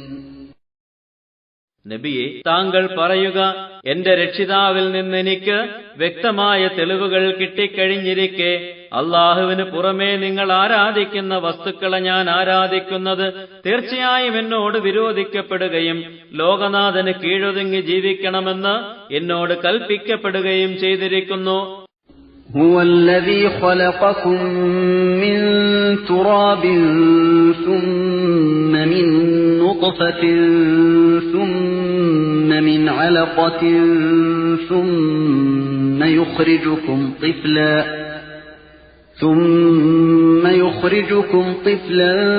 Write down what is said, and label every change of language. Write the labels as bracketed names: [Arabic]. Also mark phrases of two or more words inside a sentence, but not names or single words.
[Malayalam] നബിയെ, താങ്കൾ പറയുക, എന്റെ രക്ഷിതാവിൽ നിന്ന് എനിക്ക് വ്യക്തമായ തെളിവുകൾ കിട്ടിക്കഴിഞ്ഞിരിക്കെ അല്ലാഹുവിന് പുറമേ നിങ്ങൾ ആരാധിക്കുന്ന വസ്തുക്കളെ ഞാൻ ആരാധിക്കുന്നത് തീർച്ചയായും എന്നോട് വിരോധിക്കപ്പെടുകയും ലോകനാഥന് കീഴൊതുങ്ങി ജീവിക്കണമെന്ന് എന്നോട് കൽപ്പിക്കപ്പെടുകയും ചെയ്തിരിക്കുന്നു. [Arabic] هو الذي خلقكم من تراب ثم من نطفة ثم من علقة ثم يخرجكم طفلا